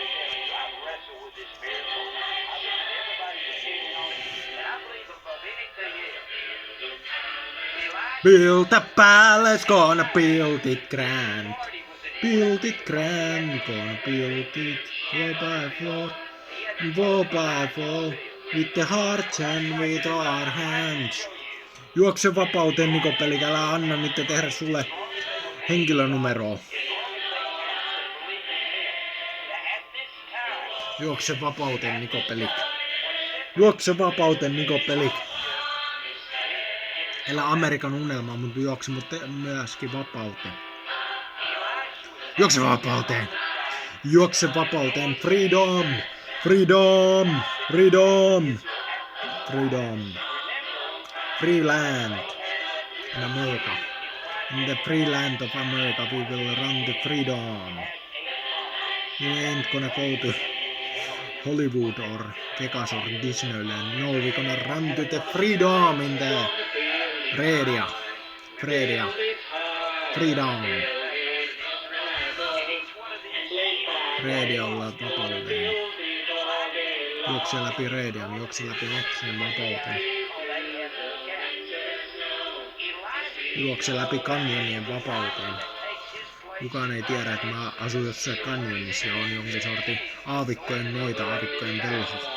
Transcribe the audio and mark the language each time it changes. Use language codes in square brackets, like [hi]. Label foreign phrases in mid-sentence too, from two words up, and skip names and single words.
[en] Build a palace, gonna build it grand. Build it grand, gonna build it floor by floor, wall by wall, with the heart and with our hands. [fi] Juokse vapauteen Nico Bellic, älä anna niitä tehdä sulle henkilönumeroa. Juokse vapauteen Nico Bellic. Juokse vapauteen Nico Bellic. Elä Amerikan unelmaa, mutta juokse myöskin vapauteen. Juokse vapauteen! Juokse vapauteen! [en] Freedom! Freedom! Freedom! Freedom! Free land in America. In the free land of America we will run to freedom. We ain't gonna go to Hollywood or Vegas or Disneyland. No, we're gonna run to the freedom in the Fredia. Freedom. [fi] Radialla vapauteen. Juokse läpi radian, juokse läpi metsän vapauteen. Juokse läpi kanjonien vapauteen. Kukaan ei tiedä, että mä asun jossain kanjonissa ja on jonkin sortin aavikkojen noita, aavikkojen velho.